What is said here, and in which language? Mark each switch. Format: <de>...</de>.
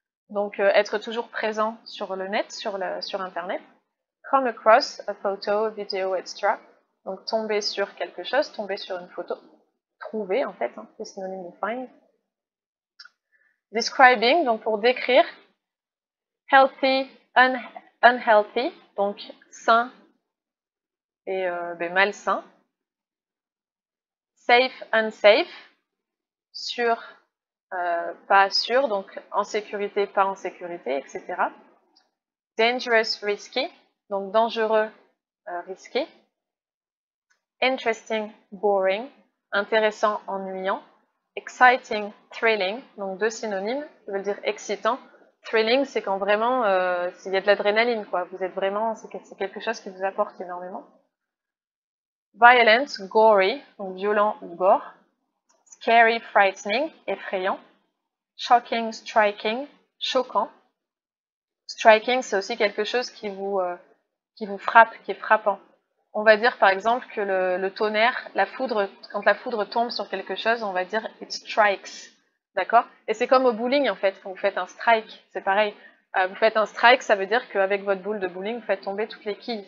<fr>Donc être toujours présent sur le net, sur internet.</fr> <en>Come across a photo, video, etc.</en> <fr>Donc tomber sur quelque chose, tomber sur une photo. Trouver en fait, hein, c'est synonyme de find. Describing, donc pour décrire. Healthy, unhealthy, donc sain et malsain. Safe, unsafe, sûr, pas sûr, donc en sécurité, pas en sécurité, etc. Dangerous, risky, donc dangereux, risqué. Interesting, boring, intéressant, ennuyant. Exciting, thrilling, donc deux synonymes qui veulent dire excitant. Thrilling, c'est quand vraiment, il y a de l'adrénaline, quoi. Vous êtes vraiment, c'est quelque chose qui vous apporte énormément. Violent, gory, donc violent ou gore.</fr> <en>Scary, frightening, effrayant. Shocking, striking, choquant.</en> <fr>Striking, c'est aussi quelque chose qui vous frappe, qui est frappant. On va dire par exemple que le tonnerre, la foudre, quand la foudre tombe sur quelque chose, on va dire</fr> <en>it strikes.</en> <fr>D'accord? Et c'est comme au bowling en fait, quand vous faites un strike, c'est pareil. Vous faites un strike, ça veut dire qu'avec votre boule de bowling, vous faites tomber toutes les quilles.</fr>